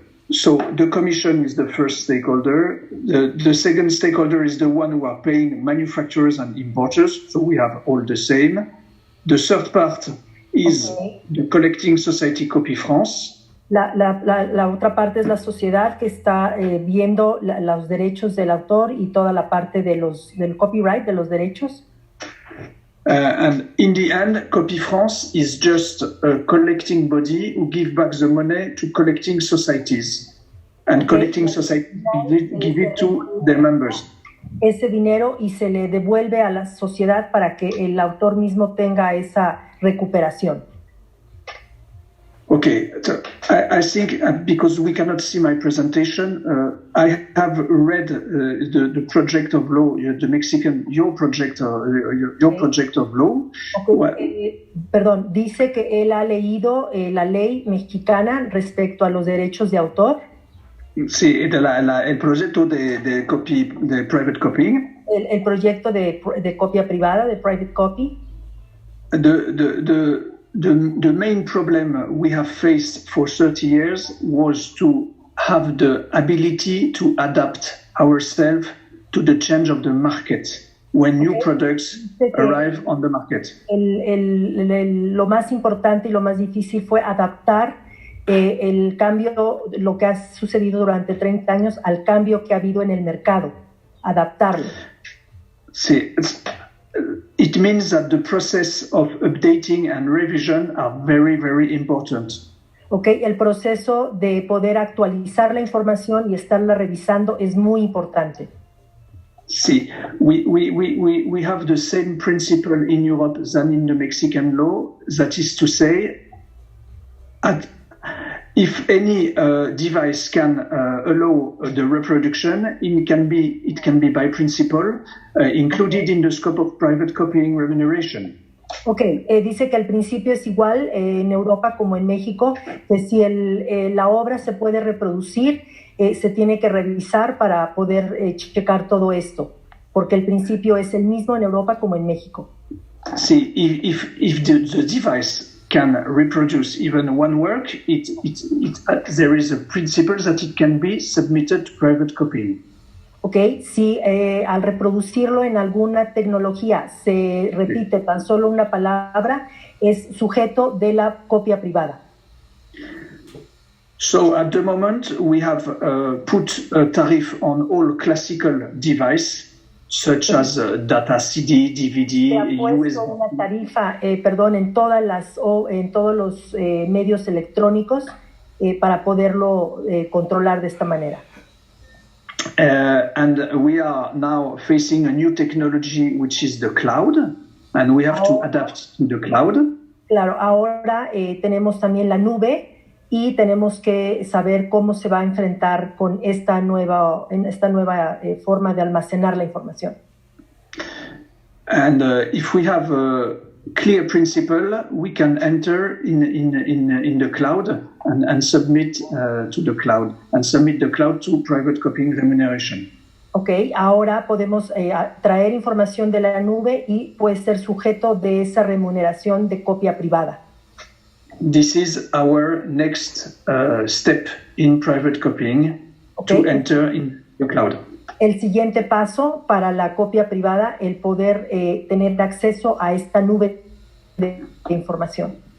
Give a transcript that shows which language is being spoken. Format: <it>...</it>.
<en>So the commission is the first stakeholder. The second stakeholder is the one who are paying manufacturers and importers. So we have all the same. The third part is the collecting society Copy France.</en> <es>La otra parte es la sociedad que está viendo los derechos del autor y toda la parte del copyright, de los derechos.</es> <en>And in the end, Copy France is just a collecting body who give back the money to collecting societies. And collecting societies give it to their members.</en> <es>Ese dinero y se le devuelve a la sociedad para que el autor mismo tenga esa recuperación.</es> <en>Okay, so I think because we cannot see my presentation, I have read the project of law, your project of law. Okay.</en> <es>Perdón, dice que él ha leído la ley mexicana respecto a los derechos de autor. Sí, el proyecto de</es> <en>private copying.</en> <es>El proyecto de copia privada, de</es> <en>private copy. The main problem we have faced for 30 years was to have the ability to adapt ourselves to the change of the market when new products arrive on the market.</en> <es>Lo más importante y lo más difícil fue adaptar el cambio, lo que ha sucedido durante 30 años al cambio que ha habido en el mercado, adaptarlo.</es> <en>Sí, it means that the process of updating and revision are very, very important.</en> <es>Okay, el proceso de poder actualizar la información y estarla revisando es muy importante.</es> <en>See, we have the same principle in Europe than in the Mexican law. That is to say, if any device can allow the reproduction, it can be by principle included in the scope of private copying remuneration.</en> <es>Ok, dice que el principio es igual en Europa como en México, que si la obra se puede reproducir, se tiene que revisar para poder checar todo esto, porque el principio es el mismo en Europa como en México.</es> <en>See, if the device can reproduce even one work, there is a principle that it can be submitted to private copying.</en> <es>Ok, si al reproducirlo en alguna tecnología se repite tan solo una palabra, es sujeto de la copia privada.</es> <en>So at the moment we have put a tariff on all classical devices such as data CD, DVD,</en> <es>Se ha puesto</es> <en>USB.</en> <es>una tarifa, en todos los medios electrónicos para poderlo controlar de esta manera.</es> <en>And we are now facing a new technology, which is the cloud, and we have to adapt to the cloud.</en> <es>Claro, ahora tenemos también la nube y tenemos que saber cómo se va a enfrentar con esta nueva forma de almacenar la información.</es> <en>And if we have a clear principle, we can enter in the cloud and submit to the cloud, and submit the cloud to private copying remuneration.</en> <es>Ok, ahora podemos traer información de la nube y puede ser sujeto de esa remuneración de copia privada.</es> <en>This is our next step in private copying, to enter in the cloud.</en> <es>El siguiente paso para la copia privada, el poder tener acceso a esta nube de información.</es>